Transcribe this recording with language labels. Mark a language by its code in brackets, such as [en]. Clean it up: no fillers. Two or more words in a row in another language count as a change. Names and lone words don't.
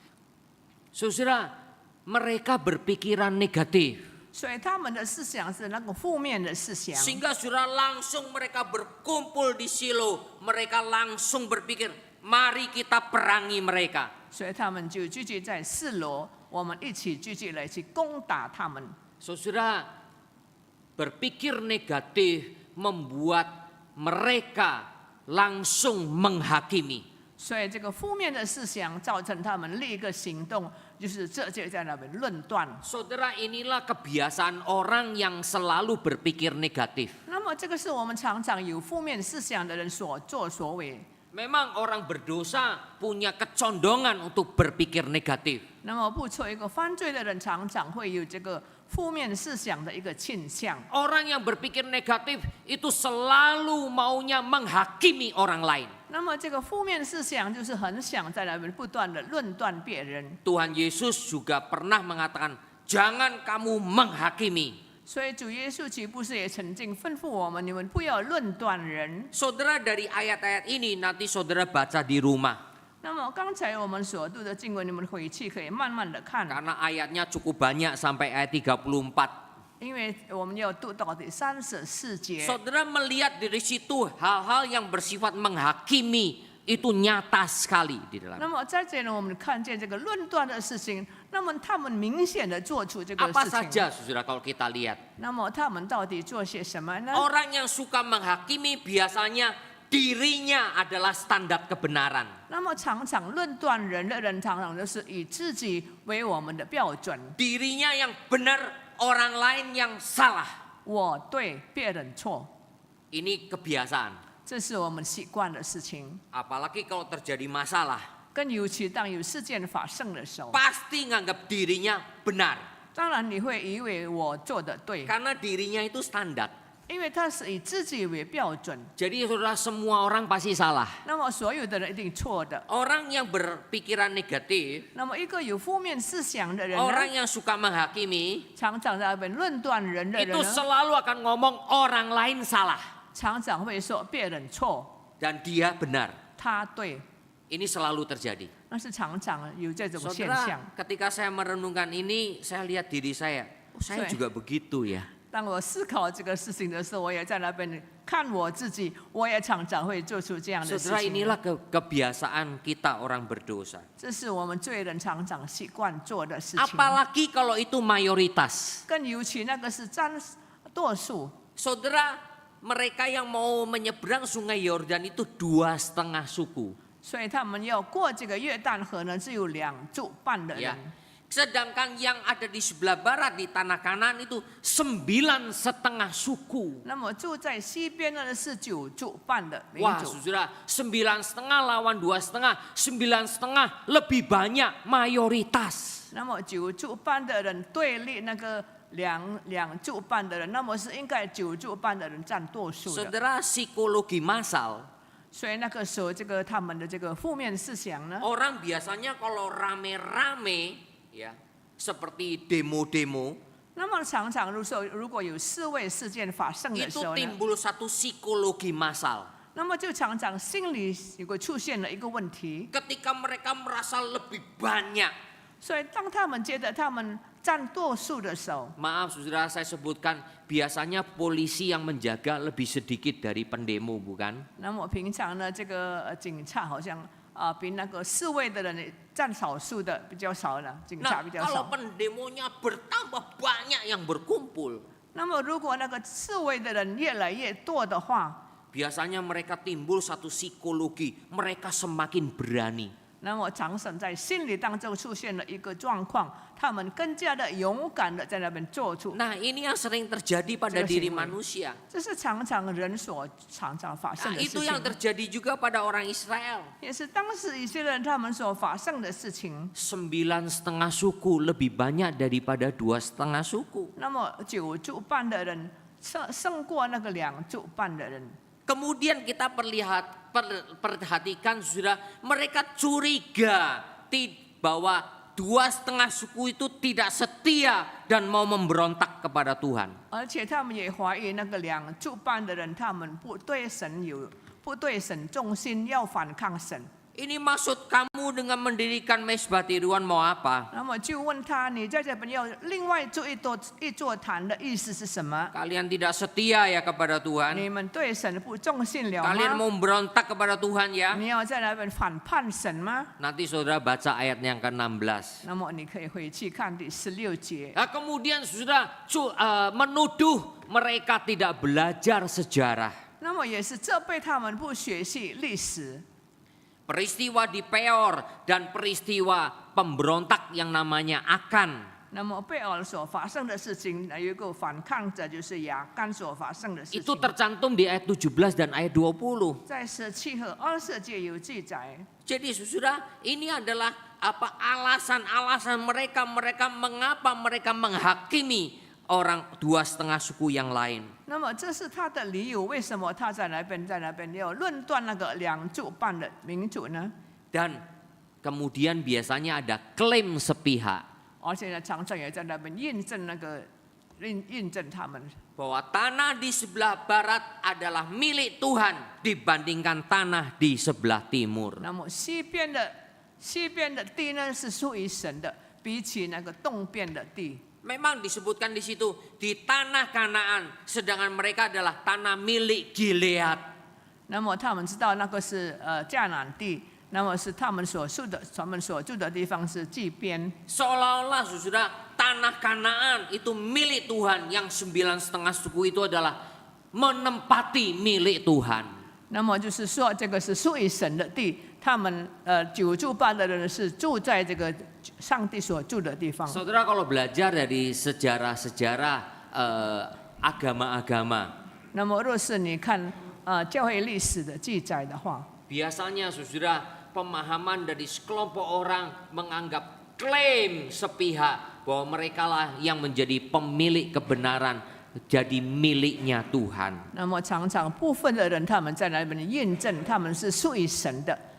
[id] Saudara, mereka berpikiran negatif. [zh] 所以他们的思想是那个负面的思想。 [id] Sehingga saudara langsung mereka berkumpul di Silo. Mereka langsung berpikir, mari kita perangi mereka. [zh] 所以他们就聚集在示罗，我们一起聚集来去攻打他们。 [id] Saudara, berpikir negatif membuat mereka langsung menghakimi. [zh] 所以这个负面的思想造成他们另一个行动，就是这就在那边论断。 [id] Saudara, inilah kebiasaan orang yang selalu berpikir negatif. [zh] 那么这个是我们常常有负面思想的人所作所为。 [id] Memang orang berdosa punya kecondongan untuk berpikir negatif. [zh] 那么不错，一个犯罪的人常常会有这个负面思想的一个倾向。 [id] Orang yang berpikir negatif itu selalu maunya menghakimi orang lain. [zh] 那么这个负面思想就是很想在那边不断的论断别人。 [id] Tuhan Yesus juga pernah mengatakan, jangan kamu menghakimi. [zh] 所以主耶稣岂不是也曾经吩咐我们，你们不要论断人。 [id] Saudara, dari ayat-ayat ini nanti saudara baca di rumah. [zh] 那么刚才我们所读的经文，你们回去可以慢慢的看， [id] Karena ayatnya cukup banyak sampai ayat 34. [zh] 因为我们要读到第34节。 [id] Saudara melihat dari situ hal-hal yang bersifat menghakimi itu nyata sekali di dalam. [zh] 那么在这里呢，我们看见这个论断的事情，那么他们明显的做出这个 [id] Apa [zh] 事情。 [id] saja saudara kalau kita lihat. [zh] 那么他们到底做些什么呢？ [id] Orang yang suka menghakimi biasanya dirinya adalah standar kebenaran. [zh] 那么常常论断人的人，常常就是以自己为我们的标准， [id] Dirinya yang benar, orang lain yang salah. [zh] 我对，别人错， [id] Ini kebiasaan. [zh] 这是我们习惯的事情。 [id] Apalagi kalau terjadi masalah, [zh] 更尤其当有事件发生的时候， [id] pasti nganggap dirinya benar. [zh] 当然你会以为我做的对， [id] Karena dirinya itu standar. [zh] 因为他是以自己为标准， [id] Jadi saudara, semua orang pasti salah. [zh] 那么所有的人一定错的。 [id] Orang yang berpikiran negatif, [zh] 那么一个有负面思想的人 [id] orang [zh] 呢， [id] yang suka menghakimi, [zh] 常常在那边论断人的人 [id] itu [zh] 呢， [id] selalu akan ngomong orang lain salah [zh] 常常会说别人错， [id] dan dia benar. [zh] 他对， [id] Ini selalu terjadi. [zh] 那是常常有这种现 [id] Saudara, [zh] 象。 [id] ketika saya merenungkan ini, saya lihat diri saya. Oh, saya Sorry. juga begitu ya. [zh] 当我思考这个事情的时候，我也在那边看我自己，我也常常会做出这样的事 [id] Saudara, [zh] 情。 [id] inilah kebiasaan kita orang berdosa. [zh] 这是我们罪人常常习惯做的事情。 [id] Apalagi kalau itu mayoritas. [zh] 更尤其那个是占多数， [id] Saudara, mereka yang mau menyeberang sungai Yordan itu 2,5 suku. [zh] 所以他们要过这个约旦河呢，只有2族半的 [id] Ya. [zh] 人。 [id] Sedangkan yang ada di sebelah barat di tanah Kanan itu 9,5 suku. [zh] 那么住在西边的是9族半的民 [id] Wah, [zh] 族。 [id] saudara, 9,5 lawan 2,5, 9,5 lebih banyak mayoritas. [zh] 那么9族半的人对立那个两族半的人，那么是应该9族半的人占多数的。 [id] Saudara, psikologi massal. [zh] 所以那个时候，这个他们的这个负面思想呢， [id] Orang biasanya kalau rame-rame, ya, seperti demo-demo, [zh] 那么常常如果有示威事件发生的时 [id] itu [zh] 候呢， [id] timbul satu psikologi massal. [zh] 那么就常常心里如果出现了一个问题， [id] Ketika mereka merasa lebih banyak. [zh] 所以当他们觉得他们占多数的时候， [id] Maaf saudara, saya sebutkan biasanya polisi yang menjaga lebih sedikit dari pendemo, bukan? [zh] 那么平常呢，这个警察好像比那个示威的人占少数的比较少了，警察 [id] Nah, [zh] 比较 [id] kalau [zh] 少。 [id] pendemonya bertambah banyak yang berkumpul, [zh] 那么如果那个示威的人越来越多的话， [id] biasanya mereka timbul satu psikologi, mereka semakin berani. [zh] 那么常常在心理当中出现了一个状况，他们更加的勇敢的在那边做出， [id] Nah, ini yang sering terjadi pada Jelas diri ini. manusia. [zh] 这是常常人所常常发生 [id] Nah, [zh] 的事 [id] itu yang [zh] 情， [id] terjadi juga pada orang Israel. [zh] 也是当时以色列人他们所发生的事情。 [id] 9,5 suku lebih banyak daripada 2,5 suku. [zh] 那么9族半的人胜过那个2族半的人。 [id] Kemudian kita perhatikan saudara, mereka curiga bahwa 2,5 suku itu tidak setia dan mau memberontak kepada Tuhan. [zh] 而且他们也怀疑那个2族半的人，他们不对神忠心，要反抗神。 [id] Ini maksud kamu dengan mendirikan Mezbah Tiruan mau apa? [zh] 那么就问他：“你在这边要另外做一座坛的意思是什么？ [id] Kalian tidak setia ya kepada [zh] 你 [id] Tuhan. [zh] 们对神不忠心了 [id] Kalian [zh] 吗？ [id] mau memberontak kepada Tuhan ya? [zh] 你要在那边反叛神吗？” [id] Nanti saudara baca ayat yang ke-16. [zh] 那么你可以回去看第16节。 [id] Nah, kemudian saudara menuduh mereka tidak belajar sejarah. [zh] 那么也是责备他们不学习历史。 [id] Peristiwa di Peor dan peristiwa pemberontak yang namanya Akan. [zh] 那么贝尔所发生的事情，有一个反抗者就是亚干所发生的事 [id] Itu [zh] 情， [id] tercantum di ayat 17 dan ayat 20. [zh] 在17和20节有记载。 [id] Jadi saudara, ini adalah apa alasan-alasan mereka mengapa mereka menghakimi orang 2,5 suku yang lain. [zh] 那么这是他的理由，为什么他在那边要论断那个2族半的民族呢？ [id] Dan kemudian biasanya ada klaim sepihak [zh] 而且呢，常常也在那边印证他们， [id] bahwa tanah di sebelah barat adalah milik Tuhan dibandingkan tanah di sebelah timur. [zh] 那么西边的地呢是属于神的，比起那个东边的地。 [id] Memang disebutkan di situ di tanah Kanaan, sedangkan mereka adalah tanah milik Gilead. [zh] 那么他们知道那个是迦南地，那么是他们所住的地方是祭边， [id] Seolah-olah saudara, tanah Kanaan itu milik Tuhan, yang 9,5 suku itu adalah menempati milik Tuhan. [zh] 那么就是说，这个是属于神的地，他们9住8的人是住在这个上帝所住的地方。 [id] Saudara kalau belajar dari sejarah-sejarah agama-agama, [zh] 那么若是你看教会历史的记载的话， [id] biasanya saudara pemahaman dari sekelompok orang menganggap klaim sepihak bahwa mereka lah yang menjadi pemilik kebenaran, jadi miliknya Tuhan. [zh] 那么常常部分的人他们在那边验证他们是属于神的。